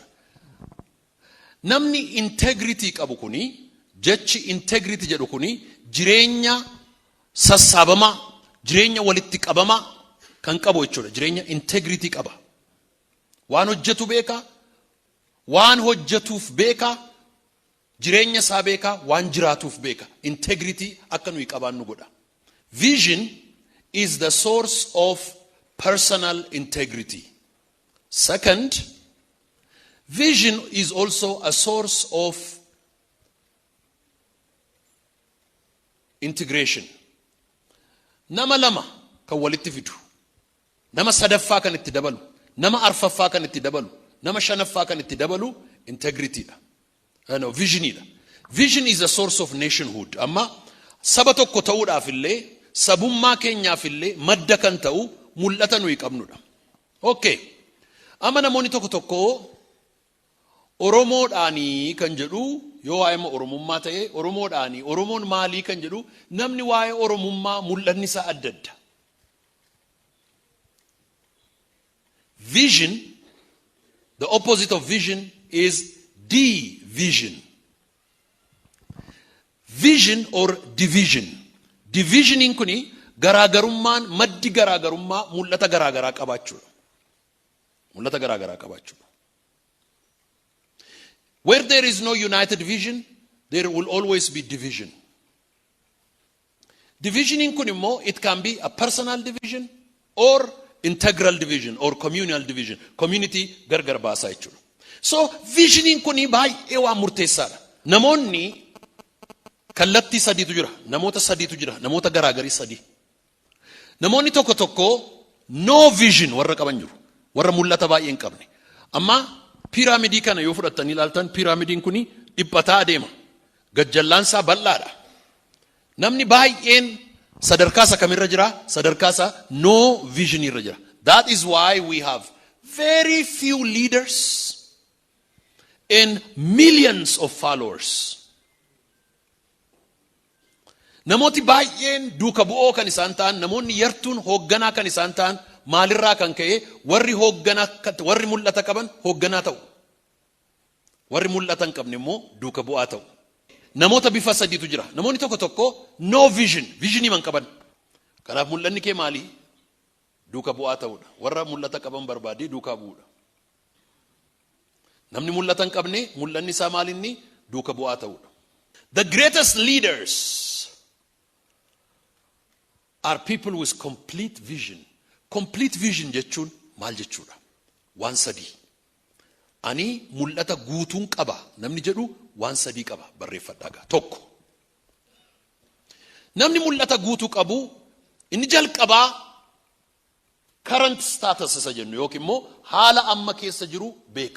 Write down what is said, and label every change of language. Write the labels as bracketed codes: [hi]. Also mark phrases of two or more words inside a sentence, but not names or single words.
[om] Namni integrity qabu kuni, jechi integrity jedhu kuni jireenya sassaabamaa, jireenya walitti qabamaa kan qabu jechuudha. Jireenya integrity qaba. Waan hojjetu beeka, waan hojjetuuf beeka, jireenya isaa beeka, waan jiraatuuf beeka. Integrity akka nuyi qabaannu godha. [en] Vision is the source of personal integrity. Second, vision is also a source of integration. Nama lama kan walitti fidu, nama sadaffaa kan itti dabalu, nama arfaffaa kan itti dabalu, nama shanaffaa kan itti dabalu integrity dha. No, vision dha. Vision is a source of nationhood. [om] Amma saba tokko ta'uudhaaf illee, sabummaa keenyaaf illee madda kan ta'u mul'ata nuyi qabnudha. Okay. Amma namoonni tokko Oromoodhaanii kan jedhu yoo waa'ee Oromummaa ta'e Oromoodhaanii, Oromoon maalii kan jedhu namni waa'ee Oromummaa mul'anni isaa adda adda. [en] Vision, the opposite of vision is division. Vision or division. [om] Divisioning kuni garaagarummaan, maddi garaagarummaa mul'ata garaagaraa qabaachuudha. Mul'ata garaagaraa qabaachuudha. [en] Where there is no united vision, there will always be division. [om] Divisioning kun immoo [en] it can be a personal division or integral division or communal division. [om] Community gargar baasaa jechuudha. So visioning kun baay'ee waan murteessaadha. Namoonni kallattii sadiitu jira. Namoota sadiitu jira. Namoota garaagarii sadii. Namoonni tokko [en] no vision [om] warra qaban jiru. Warra mul'ata baay'ee hin qabne. Amma piramidii kana yoo fudhattanii ilaaltan piramidiin kuni dhiphataa adeema. Gajjallaansaa bal'aadha. Namni baay'een sadarkaasa kamirra jira? Sadarkaasa [en] no vision [om] irra jira. [en] That is why we have very few leaders and millions of followers. [om] Namooti baay'een duuka bu'oo kan isaan ta'an, namoonni yartuun hoogganaa kan isaan ta'an maalirraa kan ka'e warri hoogganaa warri mul'ata qaban hoogganaa ta'u. Warri mul'ata hin qabne immoo duuka bu'aa ta'u. Namoota bifa sadiitu jira. Namoonni tokko [en] no vision, [om] visionii man qaban. Kanaaf mul'anni kee maali? Duuka bu'aa ta'uudha. Warra mul'ata qaban barbaadee duukaa bu'uudha. Namni mul'ata hin qabne mul'anni isaa maalinni duuka bu'aa ta'uudha. [en] The greatest leaders are people with complete vision. Complete vision [om] jechuun maal jechuudha? Waan sadii. Ani mul'ata guutuun qaba. Namni jedhu waan sadii qaba. Barreeffadhaa. Tokko. Namni mul'ata guutuu qabu inni jalqabaa [en] current status [om] isa jennu yookiin immoo haala amma keessa jiru beeka.